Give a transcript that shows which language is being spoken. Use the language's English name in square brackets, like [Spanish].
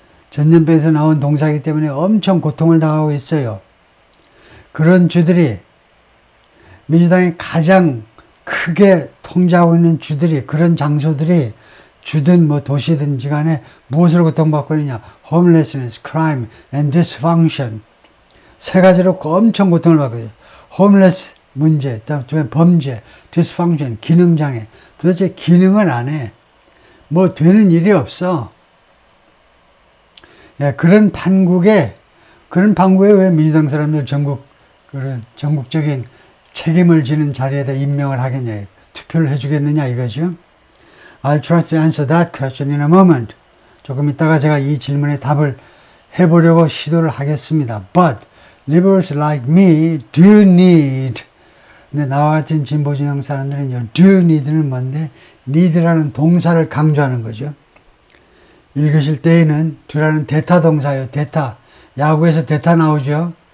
[Korean] 전염병에서 나온 동사이기 때문에 엄청 고통을 당하고 있어요. 그런 주들이 민주당이 가장 크게 통제하고 있는 주들이, 그런 장소들이 주든 뭐 도시든지 간에 무엇으로 고통받고 있느냐. [English] homelessness, crime, and dysfunction. [Korean] 세 가지로 엄청 고통을 받고 있어요. homeless 문제, 그다음에 범죄, dysfunction, 기능장애. 도대체 기능은 안 해. 뭐 되는 일이 없어. 예, 그런 판국에 왜 민주당 사람들 그런 전국적인 책임을 지는 자리에다 임명을 하겠냐, 투표를 해주겠느냐 이거죠. [English] I'll try to answer that question in a moment. [Korean] 조금 있다가 제가 이 질문에 답을 해보려고 시도를 하겠습니다. [English] But liberals like me do need. [Korean] 근데 나와 같은 진보 진영 사람들은 [English] do need [Korean] 는 뭔데, need라는 동사를 강조하는 거죠. 읽으실 때에는 do라는 대타 동사예요. 대타. 야구에서 대타 나오죠.